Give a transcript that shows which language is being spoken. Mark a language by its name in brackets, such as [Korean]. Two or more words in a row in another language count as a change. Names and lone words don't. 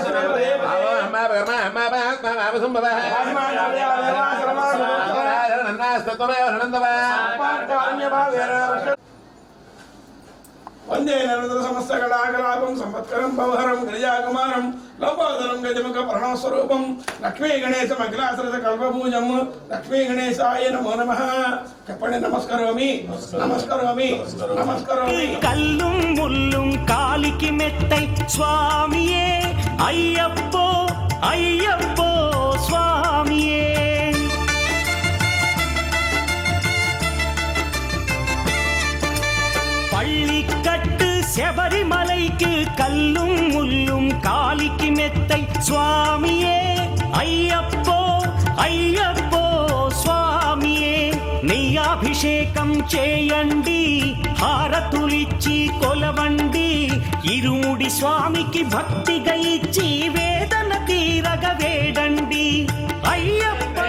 [Sanskrit] वंदे नरदर समस्त कलाकलापं संवत्सरं भवहरं गिरिजाकुमारं लंबोदरं गजमुख प्रणवस्वरूपं लक्ष्मी गणेश मग्लासरस कल्पपूजं लक्ष्मी गणेशाय नमो नमः [Telugu] చెప్పండి నమస్కారమి నమస్కారమి నమస్కారమి [Tamil] கல்லும் முள்ளும் காலிக்கு மெத்தை சுவாமியே ஐயப்போ ஐயப்போ சுவாமியே பள்ளிக்கட்டு செபரிமலைக்கு கல்லும் முள்ளும் காலிக்கு மெத்தை சுவாமியே ஐயப்போ [Telugu] ஐயப்போ స్వామియే నెయ్యాభిషేకం చేయండి హారతులిచ్చి కొలవండి ఇరుముడి స్వామికి భక్తిగా ఇచ్చి వేదన తీరగ వేడండి అయ్యప్ప